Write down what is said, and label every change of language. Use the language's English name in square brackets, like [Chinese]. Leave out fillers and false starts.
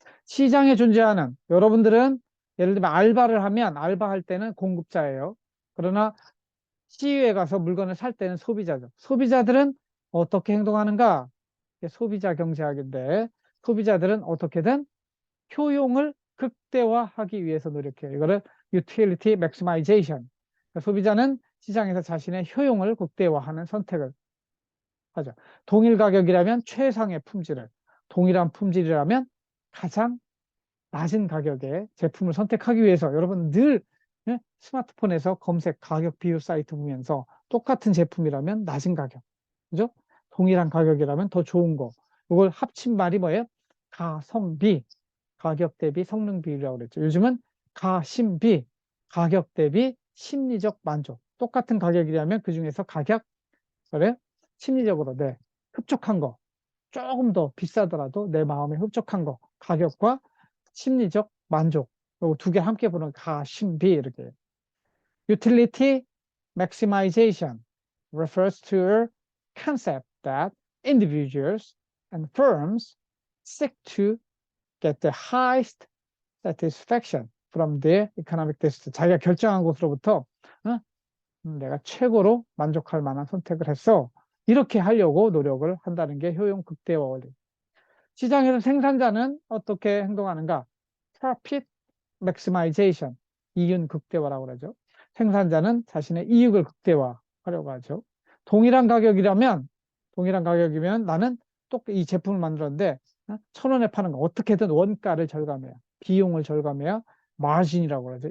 [Korean] 시장에 존재하는 여러분들은 예를 들면 알바를 하면 알바할 때는 공급자예요. 그러나 시위에 가서 물건을 살 때는 소비자죠. 소비자들은 어떻게 행동하는가? 소비자 경제학인데 소비자들은 어떻게든 효용을 극대화하기 위해서 노력해요. 이거를 [English] utility maximization. [Korean] 그러니까 소비자는 시장에서 자신의 효용을 극대화하는 선택을 하죠. 동일 가격이라면 최상의 품질을, 동일한 품질이라면 가장 낮은 가격의 제품을 선택하기 위해서 여러분 늘 스마트폰에서 검색 가격 비교 사이트 보면서 똑같은 제품이라면 낮은 가격, 그죠? 동일한 가격이라면 더 좋은 거. 이걸 합친 말이 뭐예요? 가성비, 가격 대비 성능 비율이라고 그랬죠. 요즘은 가심비, 가격 대비 심리적 만족. 똑같은 가격이라면 그 중에서 가격, 그래? 심리적으로 흡족한 거, 조금 더 비싸더라도 내 마음에 흡족한 거, 가격과 심리적 만족. 요거 두 개 함께 보는 가심비 이렇게. [English] Utility maximization refers to a concept that individuals and firms seek to get the highest satisfaction from their economic decision. [Korean] 자기가 결정한 곳으로부터 내가 최고로 만족할 만한 선택을 했어. 이렇게 하려고 노력을 한다는 게 효용 극대화 원리. 시장에서 생산자는 어떻게 행동하는가? Profit maximization, 이윤 극대화라고 그러죠. 생산자는 자신의 이익을 극대화하려고 하죠. 동일한 가격이라면, 동일한 가격이면 나는 또 이 제품을 만들었는데 1,000원에 파는 거 어떻게든 원가를 절감해야, 비용을 절감해야 마진이라고 그러죠.